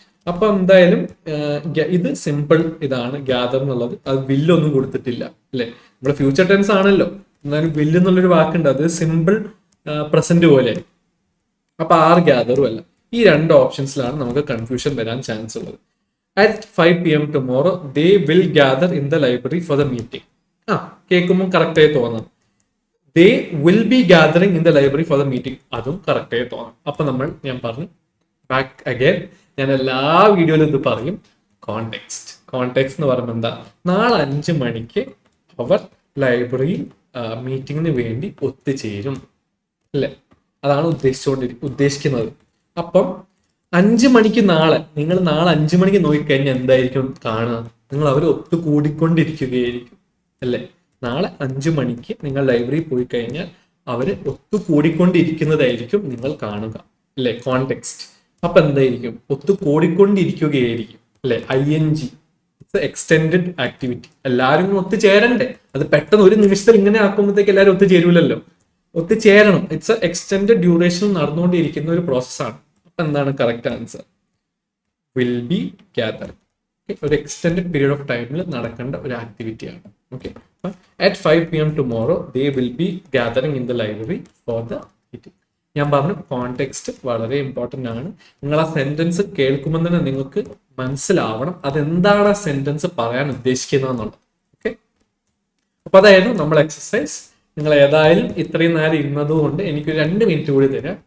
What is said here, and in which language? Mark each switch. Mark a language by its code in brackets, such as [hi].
[ml] അപ്പൊ എന്തായാലും ഇത് സിമ്പിൾ ഇതാണ് ഗ്യാദർ എന്നുള്ളത്, അത് വില്ലൊന്നും കൊടുത്തിട്ടില്ല അല്ലെ. നമ്മുടെ ഫ്യൂച്ചർ ടെൻസ് ആണല്ലോ, എന്നാലും വില്ല് എന്നുള്ളൊരു വാക്കുണ്ട്, അത് സിമ്പിൾ പ്രസന്റ് പോലെ. അപ്പൊ ഗ്യാദറും അല്ല. ഈ രണ്ട് ഓപ്ഷൻസിലാണ് നമുക്ക് കൺഫ്യൂഷൻ വരാൻ ചാൻസ് ഉള്ളത്. [en] At 5 p.m. tomorrow they will gather in the library for the meeting. [ml] കേൾക്കുമ്പോൾ കറക്റ്റ് ആയി തോന്നാം. [en] they will be gathering in the library for the meeting, [ml] അതും കറക്റ്റ് ആയി തോന്നാം. അപ്പൊ ഞാൻ പറഞ്ഞു ബാക്ക് അഗൈൻ, ഞാൻ എല്ലാ വീഡിയോയിലും ഇത് പറയും, കോണ്ടെക്സ്റ്റ്. കോണ്ടെക്സ്റ്റ് എന്ന് പറയുമ്പോൾ എന്താ, നാളെ 5 മണിക്ക് അവർ ലൈബ്രറിയിൽ മീറ്റിങ്ങിന് വേണ്ടി ഒത്തുചേരും അല്ലെ, അതാണ് ഉദ്ദേശിക്കുന്നത്. അപ്പം 5 മണിക്ക് നിങ്ങൾ നാളെ 5 മണിക്ക് നോക്കിക്കഴിഞ്ഞാൽ എന്തായിരിക്കും കാണുക, നിങ്ങൾ അവർ ഒത്തുകൂടിക്കൊണ്ടിരിക്കുകയായിരിക്കും അല്ലെ. നാളെ 5 മണിക്ക് നിങ്ങൾ ലൈബ്രറിയിൽ പോയി കഴിഞ്ഞാൽ അവര് ഒത്തുകൂടിക്കൊണ്ടിരിക്കുന്നതായിരിക്കും നിങ്ങൾ കാണുക അല്ലെ, കോണ്ടെക്സ്റ്റ്. അപ്പൊ എന്തായിരിക്കും, ഒത്തുകൂടിക്കൊണ്ടിരിക്കുകയായിരിക്കും അല്ലെ. ING, [en] it's extended activity, [ml] എല്ലാവരും ഒത്തുചേരണ്ടേ, അത് പെട്ടെന്ന് ഒരു നിമിഷത്തിൽ ഇങ്ങനെ ആക്കുമ്പോഴത്തേക്ക് എല്ലാവരും ഒത്തുചേരൂലല്ലോ, ഒത്തുചേരണം. [en] it's extended duration [ml] നടന്നുകൊണ്ടിരിക്കുന്ന ഒരു പ്രോസസ്സാണ്. അപ്പൊ എന്താണ് correct answer? [en] Will be gather. [ml] ഒരു എക്സ്റ്റെൻഡഡ് പീരീഡ് ഓഫ് ടൈമിൽ നടക്കേണ്ട ഒരു ആക്ടിവിറ്റിയാണ്. [en] Okay, at 5 p.m. tomorrow they will be gathering in the library for the meeting. [ml] ഞാൻ പറഞ്ഞു കോണ്ടെക്സ്റ്റ് വളരെ ഇമ്പോർട്ടൻ്റ് ആണ്. നിങ്ങൾ ആ സെന്റൻസ് കേൾക്കുമ്പോൾ തന്നെ നിങ്ങൾക്ക് മനസ്സിലാവണം അതെന്താണ് ആ സെന്റൻസ് പറയാൻ ഉദ്ദേശിക്കുന്നതെന്നുള്ളത്. ഓക്കെ, അപ്പൊ അതായിരുന്നു നമ്മൾ എക്സസൈസ്. നിങ്ങൾ ഏതായാലും ഇത്രയും നേരം ഇരുന്നത് കൊണ്ട് എനിക്ക് 2 മിനിറ്റ് കൂടി തരാം.